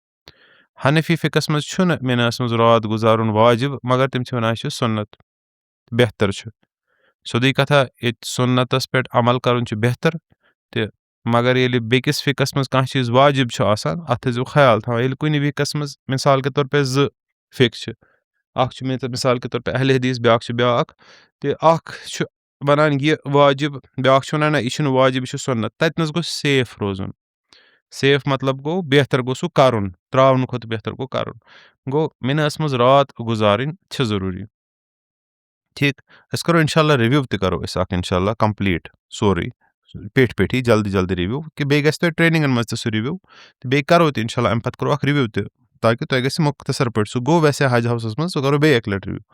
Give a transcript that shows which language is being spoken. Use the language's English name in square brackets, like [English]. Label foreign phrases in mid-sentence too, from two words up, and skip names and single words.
[Kashmiri] حنفی فِقس منٛز چھُنہٕ مِنہس منٛز رات گُزارُن واجِب مگر تِم چھِ ونان یہِ چھُ سُنت بہتر چھُ سیوٚدُے کتھا ییٚتہِ سُنتس پٮ۪ٹھ عمل کرُن چھُ بہتر تہٕ مگر ییٚلہِ بیٚکِس فِقس منٛز کانٛہہ چیٖز واجِب چھُ آسان اتھ تھٲیزیو خیال تھاوان ییٚلہِ کُنہِ فِقس منٛز [Urdu] مِثال کے طور پے [Kashmiri] 2 فِق چھِ اکھ چھُ [Urdu] مِثال کے طور پے [Kashmiri] اہلِ حدیث بیٛاکھ چھُ بیٛاکھ تہٕ اکھ چھُ ونان یہِ واجِب بیٛاکھ چھُ ونان نہ یہِ چھُنہٕ واجِب یہِ چھُ سُنت تتہِ نس گوٚژھ سیف روزُن سیف مطلب گوٚو بہتر گوٚو سُہ کرُن تراونہٕ کھۄتہٕ بہتر گوٚو کرُن گوٚو مِنہس منٛز رات گُزارٕنۍ چھِ ضروٗری ٹھیٖک أسۍ کرو انشاءاللہ رِوِو تہِ کرو أسۍ اکھ انشاءاللہ کمپلیٖٹ سورُے پیٚٹھی جلدی جلدی رِوِو کہِ بیٚیہِ گژھِ تۄہہِ ٹرینِنگن منٛز تہِ سُہ رِوِو تہٕ بیٚیہِ کرو تہِ انشاءاللہ امہِ پتہٕ کرو اکھ رِوِو تہِ تاکہِ تۄہہِ گژھِ مۄختصر پٲٹھۍ سُہ گوٚو ویسے حج ہاوسس منٛز سُہ کرو بیٚیہِ اکہِ لٹہِ رِوِو